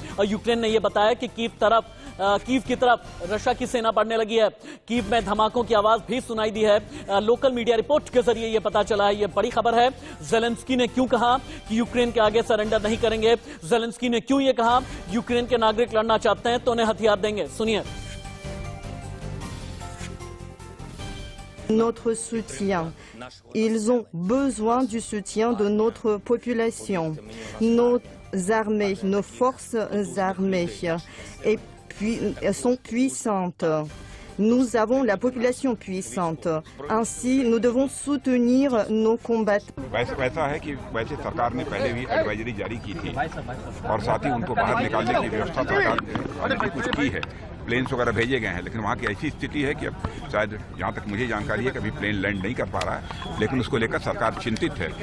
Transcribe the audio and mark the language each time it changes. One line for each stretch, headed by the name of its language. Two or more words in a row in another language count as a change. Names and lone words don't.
Hindi: और यूक्रेन ने यह बताया कि कीव की तरफ रशिया की सेना बढ़ने लगी है। कीव में धमाकों की आवाज भी सुनाई दी है।
English: local media report
Hindi: के जरिए यह पता चला है। यह बड़ी खबर है। ज़ेलेंस्की ने क्यों कहा कि यूक्रेन के आगे सरेंडर नहीं करेंगे। ज़ेलेंस्की ने क्यों यह कहा, यूक्रेन के नागरिक लड़ना चाहते हैं तो उन्हें हथियार देंगे। सुनिए।
French: Notre soutien. Ils ont besoin du soutien de notre population, nos armées, nos forces armées et puis, sont puissantes. Nous avons la population puissante. Ainsi, nous devons soutenir nos combattants.
Hindi: वैसा है कि वैसे सरकार ने पहले भी एडवाइजरी जारी की थी और साथ ही उनको बाहर निकालने की व्यवस्था सरकार ने कुछ की है। प्लेन्स वगैरह भेजे गए हैं, लेकिन वहाँ की ऐसी स्थिति है कि अब शायद जहाँ तक मुझे जानकारी है कि अभी
English: plane land
Hindi: नहीं कर पा रहा है, लेकिन उसको लेकर सरकार चिंतित है।